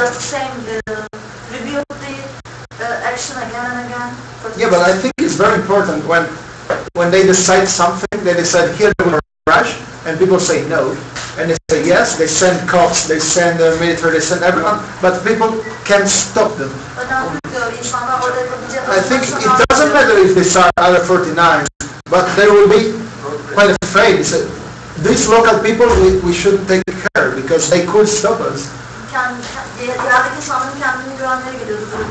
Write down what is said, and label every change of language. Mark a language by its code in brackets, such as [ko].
[en] just the same, reviewed the action again and again. Yeah, but I think it's very important when they decide something, they decide here they're going to crash, and people say no, and they say yes, they send cops, they send the military, they send everyone, but people can't stop them. [tr] Önemli diyor, insanlar orada yapabilecek. [en] I think it doesn't matter if they start other 49, but they will be quite afraid. They say, these local people, we shouldn't take care because they could stop us. [tr] Yerdeki insanların kendini güvenleri geliyordu